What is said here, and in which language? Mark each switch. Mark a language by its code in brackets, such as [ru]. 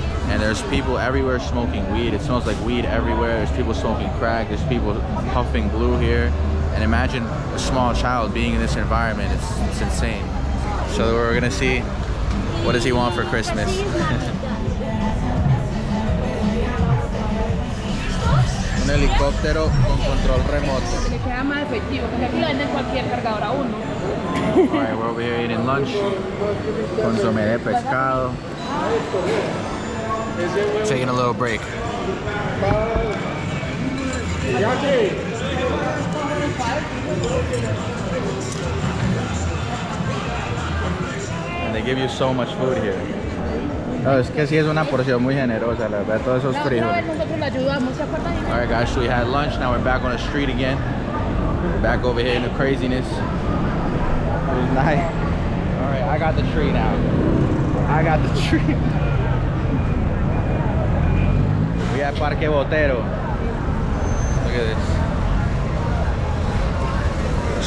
[en] And there's people everywhere smoking weed. It smells like weed everywhere. There's people smoking crack. There's people puffing glue here. And imagine a small child being in this environment. It's insane. So we're gonna see what does he want for Christmas. [es] Un helicóptero con control remoto. Le queda más efectivo, porque aquí lo venden cualquier cargador a uno. [en] Alright, we're over here eating lunch. Consomé de pescado. Taking a little break. And they give you so much food here. [es] No, es que sí es una porción muy generosa, la verdad, todos esos frijoles. [en] Alright guys, so we had lunch, now we're back on the street again. We're back over here in the craziness. It was nice. Alright, I got the tree now. I got the tree. We at Parque Botero. Look at this.